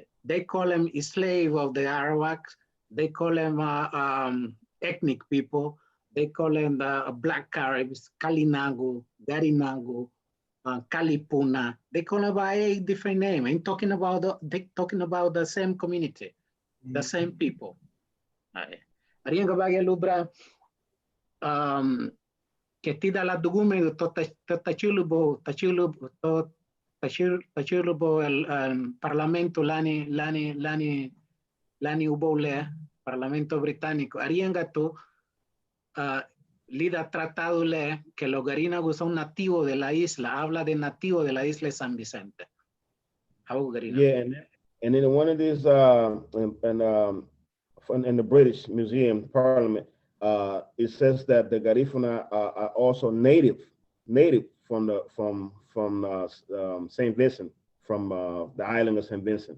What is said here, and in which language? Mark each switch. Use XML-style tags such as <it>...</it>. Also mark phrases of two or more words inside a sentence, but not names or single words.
<en>They call them slave of the Arawaks. They call them ethnic people. They call them the Black Caribs, Kalinagu, Garinagu, Kalipuna. They call them by 8 different names. I'm talking about the same community, the same people.</en> <cab>Arianga Lubra, tida la dugume to tachulubo</cab> <es>el parlamento</es> <cab>lani ubole</cab> <es>parlamento británico</es> <cab>arianga tu lida</cab> <es>tratado le que los garinagos son nativos de la isla, habla de nativo de la isla de San Vicente.</es> <en>Yeah, and in one of these in the British Museum Parliament, it says that the Garifuna are also native from Saint Vincent, from the island of Saint Vincent.</en>